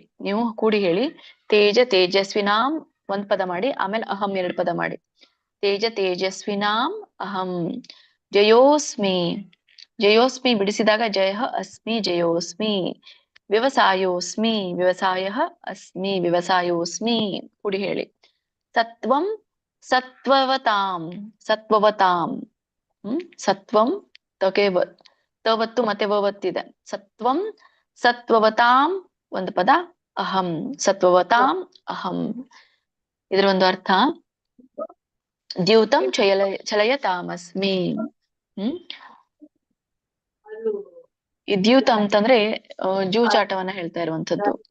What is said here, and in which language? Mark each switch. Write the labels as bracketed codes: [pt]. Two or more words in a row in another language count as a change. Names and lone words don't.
[kn] ನೀವು ಕೂಡಿ ಹೇಳಿ. ತೇಜಸ್ವಿನಾಂ 1 ಪದ ಮಾಡಿ, ಆಮೇಲೆ ಅಹಂ 2 ಪದ ಮಾಡಿ. [sa] ತೇಜಸ್ವಿನಾಂ ಅಹಂ. ಜಯೋಸ್ಮಿ ಬಿಡಿಸಿದಾಗ ಜಯ ಅಸ್ಮಿ ಜಯೋಸ್ಮಿ. ವ್ಯವಸಾಯೋಸ್ಮಿ ವ್ಯವಸಾಯ ಅಸ್ಮಿ ವ್ಯವಸಾಯೋಸ್ಮಿ [kn] ಕೂಡಿ ಹೇಳಿ. [sa] ಸತ್ವಂ ಸತ್ವವತಾಂ ಸತ್ವಂ ತವತ್ತು [kn] ಮತ್ತೆ ವವತ್ತಿದೆ. [sa] ಸತ್ವಂ ಸತ್ವವತಾಂ 1 ಪದ. ಅಹಂ ಸತ್ವವತಾಂ ಅಹಂ. [kn] ಇದರ ಒಂದು ಅರ್ಥ [sa] ದ್ಯೂತಂ ಚಲಯತಾಮಸ್ಮಿ. [kn] ಈ ದ್ಯೂತ ಅಂತಂದ್ರೆ ಜೂಜಾಟವನ್ನ ಹೇಳ್ತಾ ಇರುವಂತದ್ದು.